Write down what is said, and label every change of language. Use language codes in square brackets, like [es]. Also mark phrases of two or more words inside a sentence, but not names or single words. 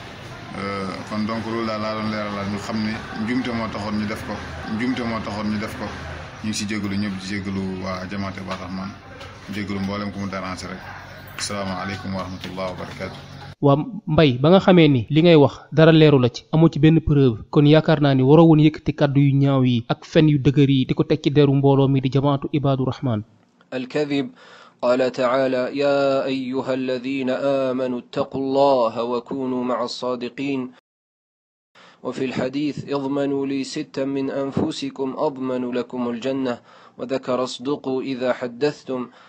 [wo] kon donc loolu daal laa doon leeralal ñu xam ne njuumte moo taxoon ñu def ko ñu ngi si jégalu ñëpp di jégalu waa jamaatu Ibadu Rahman jégalu mboolem ku mu déranger rek [ar] السلام عليكم ورحمة الله وبركاته. [wo] waa Mbaye ba nga xamee ni li ngay wax dara leeru la ci amoo ci benn preuve kon yaakaar naa ni waroo woon yëkkati kàddu yu ñaaw yi ak fen yu dëgër yi di ko teg ci deru mbooloo mi di jamaatu Ibadu Rahman. [ar] الكذب قال تعالى يا أيها الذين آمنوا اتقوا الله وكونوا مع الصادقين وفي الحديث اضمنوا لي 6 من أنفسكم أضمن لكم الجنة وذكر اصدقوا إذا حدثتم